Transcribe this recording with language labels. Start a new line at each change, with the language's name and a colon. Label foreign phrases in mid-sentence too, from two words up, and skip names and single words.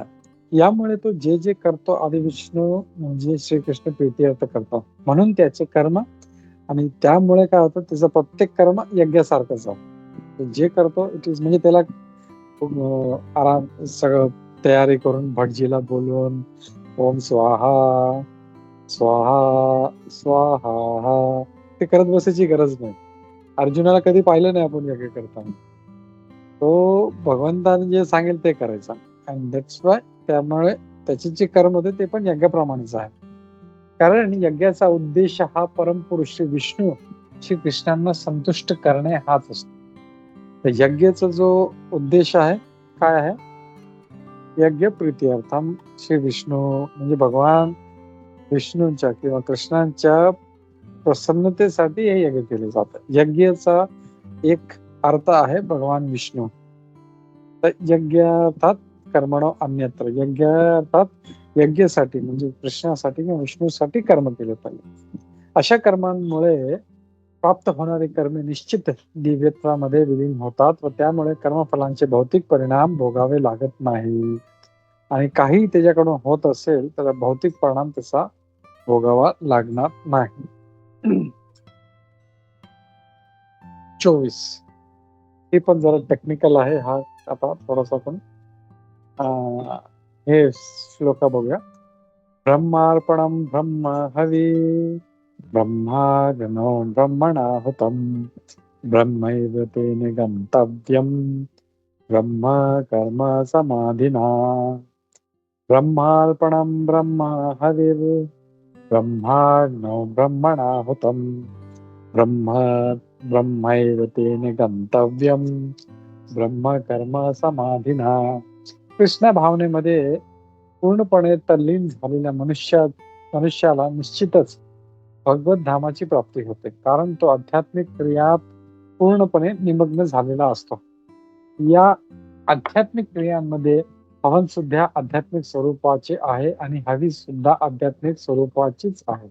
Marathi: यामुळे तो जे जे करतो आदि विष्णू म्हणजे श्रीकृष्ण प्रीत्यर्थ करतो. म्हणून त्याचे कर्म, आणि त्यामुळे काय होतं, त्याचं प्रत्येक कर्म यज्ञासारखंच आहे. जे करतो
English: it is
Marathi: म्हणजे त्याला आराम सगळं तयारी करून भटजीला बोलवून ओम स्वाहा स्वाहा स्वाहा ते करत बसायची गरज नाही. अर्जुनाला कधी पाहिलं नाही आपण यज्ञ करताना. तो भगवंताने जे सांगेल ते करायचा.
English: and that's why
Marathi: त्यामुळे त्याचे जे कर्म होते ते पण यज्ञाप्रमाणेच आहे. कारण यज्ञाचा उद्देश हा परमपुरुष श्री विष्णू श्री कृष्णांना संतुष्ट करणे हाच असतो. तर यज्ञाचा जो उद्देश आहे काय आहे, यज्ञ प्रीत्यर्थम श्री विष्णू म्हणजे भगवान विष्णूंच्या किंवा कृष्णांच्या प्रसन्नतेसाठी हे यज्ञ केले जातात. यज्ञाचा एक अर्थ आहे भगवान विष्णू.
Sanskrit: तर यज्ञ अर्थात कर्मणो अन्यत्र.
Marathi: यज्ञ अर्थात यज्ञासाठी म्हणजे कृष्णासाठी किंवा विष्णूसाठी कर्म केले पाहिजे. अशा कर्मांमुळे प्राप्त होणारी कर्मे निश्चित दिव्यत्वामध्ये विलीन होतात व त्यामुळे कर्मफलांचे भौतिक परिणाम भोगावे लागत नाही. आणि काही त्याच्याकडून होत असेल तर भौतिक परिणाम त्याचा भोगावा लागणार नाही. 24 हे पण जरा टेक्निकल आहे. हा आता थोडासा आपण हे श्लोक बघूया.
Sanskrit: ब्रह्मार्पणम ब्रह्म हवी ब्रह्माग्नो ब्रह्मणाहुतं ब्रह्मैव तेन गन्तव्यं ब्रह्म कर्म समाधिना. ब्रह्मार्पणम ब्रह्म हविर् ब्रह्माग्नो ब्रह्मणाहुतं ब्रह्मैव तेन गन्तव्यं ब्रह्म कर्म समाधिना.
Marathi: कृष्ण भावनेमध्ये पूर्णपणे तल्लीन झालेल्या मनुष्याला निश्चितच भगवत धामाची प्राप्ती होते. कारण तो आध्यात्मिक क्रियात पूर्णपणे निमग्न झालेला असतो. या आध्यात्मिक क्रियांमध्ये हवन सुद्धा आध्यात्मिक स्वरूपाचे आहे आणि हवी सुद्धा आध्यात्मिक स्वरूपाचीच आहे.